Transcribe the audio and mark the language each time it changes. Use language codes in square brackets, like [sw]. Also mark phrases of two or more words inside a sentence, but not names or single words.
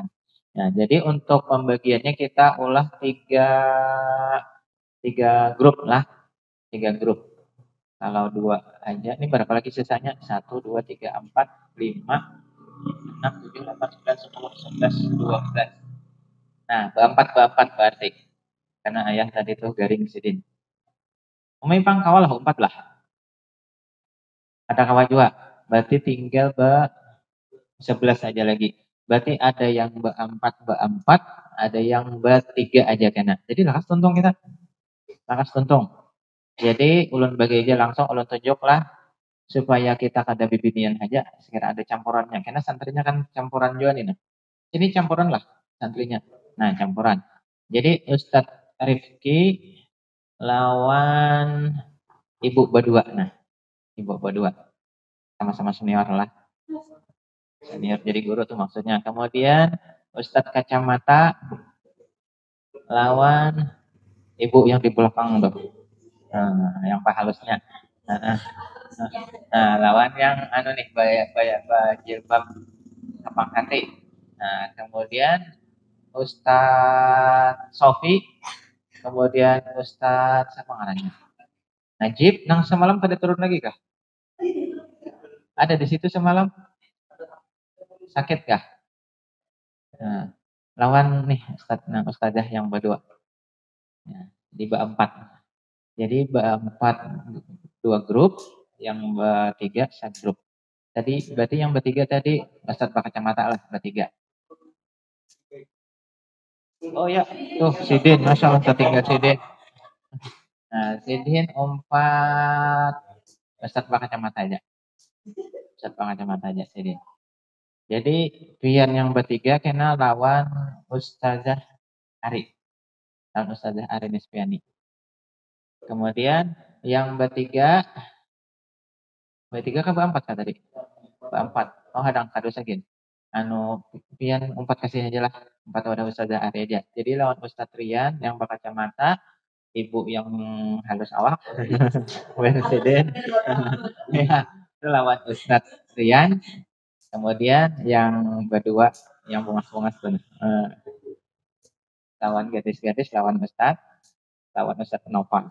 [bjn] Nah, jadi untuk pembagiannya kita ulah tiga grup lah, tiga grup. [id] Kalau dua aja, ini berapa lagi sisanya? 1, 2, 3, 4, 5, 6, 7, 8, 9, 10, 11, 12. [bjn] Nah, berempat berarti. Karena ayah tadi tuh garing sidin. Umay pang kawal lah, 4 lah. Ada kawal juga. [id] Berarti tinggal 11 aja lagi. [bjn] Berarti ada yang berempat, ada yang bertiga aja kena. Jadi lakas tuntung kita. Lakas tuntung. Jadi ulun bagi aja langsung ulun tunjuk lah supaya kita kada bibinian aja sekira ada campurannya. [id] Karena santrinya kan campuran juga nih. Nah. Ini campuran lah santrinya. Nah, campuran. [bjn] Jadi Ustadz Rifki lawan Ibu berdua. [id] Nah, Ibu berdua. Sama-sama senior lah. Senior jadi guru tuh maksudnya. Kemudian Ustadz Kacamata lawan Ibu yang di belakang tuh. [bjn] Yang pahalusnya. Nah, lawan yang anu nih jilbab lapang hati. [id] Nah, kemudian Ustadz Sofi, kemudian Ustadz siapa namanya? Najib, [bjn] nang semalam pada turun lagi kah? [id] Ada di situ semalam? Sakit kah? [bjn] Nah, lawan nih Ustadzah yang berdua. [id] Ya, di berempat. Jadi berempat dua grup, yang bertiga satu grup. Tadi berarti yang bertiga tadi Ustadz pakai kacamata lah bertiga. Oh ya, [bjn] tuh Sidin, [ar] ما شاء الله [bjn] tertinggal Sidin. Nah, Sidin umpat Ustadz pakai kacamata aja. Ustadz pakai kacamata aja Sidin. Jadi pian yang bertiga kena lawan Ustazah Ari. Lawan Ustazah Ari Nisfiani. Kemudian yang bertiga kan berempat kan tadi? Berempat. Oh, hadang kado sagin. Anu pian umpat kasih aja lah. [id] Empat wadah Ustazah Ari aja. [bjn] Jadi lawan Ustadz Rian yang berkacamata, Ibu yang halus awak. [id] Presiden. [bjn] Ya, itu lawan Ustadz Rian. Kemudian yang berdua yang bungas-bungas tuh. Lawan gadis-gadis, lawan Ustadz Novan.